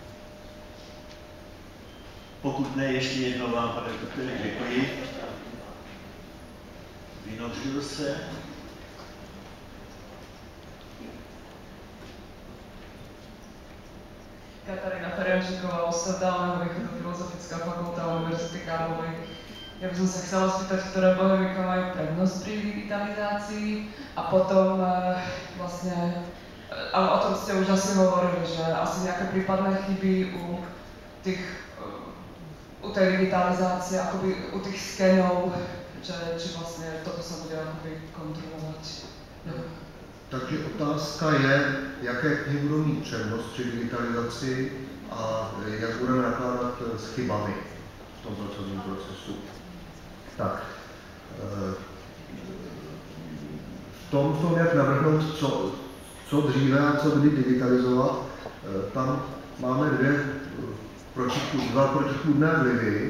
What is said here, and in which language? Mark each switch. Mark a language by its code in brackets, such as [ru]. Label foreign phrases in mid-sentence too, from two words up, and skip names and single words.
[cs] Pokud ne, ještě jednou vám, pane doktore, děkuji. Vynořil se. Katarína Ferjančíková, Ústav Dálného východu, Filozofická fakulta Univerzity Karlovy. [sk] Ja by som sa chcela spýtať, ktoré bohemika majú prednosť pri digitalizácii a potom vlastne, ale o tom ste už asi hovorili, že asi nejaké prípadné chyby u tej digitalizácie, akoby u tých skenov, či vlastne toto sa bude akoby kontrolovať. [cs] Takže otázka je, jaké knihy budou mít přednost při digitalizaci a jak budeme nakládat s chybami v tom pracovním procesu. Tak, v tom jak navrhnout, co dříve a co kdy digitalizovat, tam máme dva protichůdné vlivy.